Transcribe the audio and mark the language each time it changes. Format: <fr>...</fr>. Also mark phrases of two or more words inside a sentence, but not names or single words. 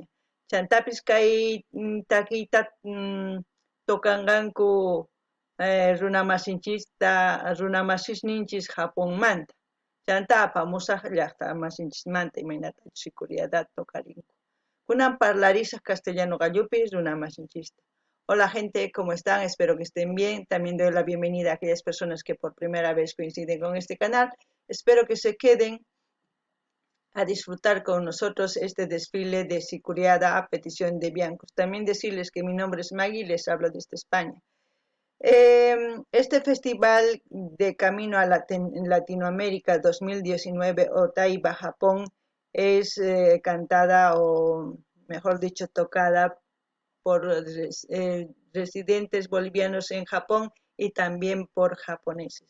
<qu>Chantapis kay takiyta tukanqanku runamasisninchis Japonmanta. Chanta apamusaq llaqta masinchismanta imaynata Sicuriada tukarinku. Kunan parlarisaq castellano gallupi runamasinchista.</qu> <es>Hola gente, ¿cómo están? Espero que estén bien. También doy la bienvenida a aquellas personas que por primera vez coinciden con este canal. Espero que se queden a disfrutar con nosotros este desfile de Sicuriada a petición de Biancos. También decirles que mi nombre es Maggie y les hablo desde España. Este festival de Camino a Latinoamérica 2019 Otaiba, Japón, es cantada o mejor dicho tocada por residentes bolivianos en Japón y también por japoneses.</es>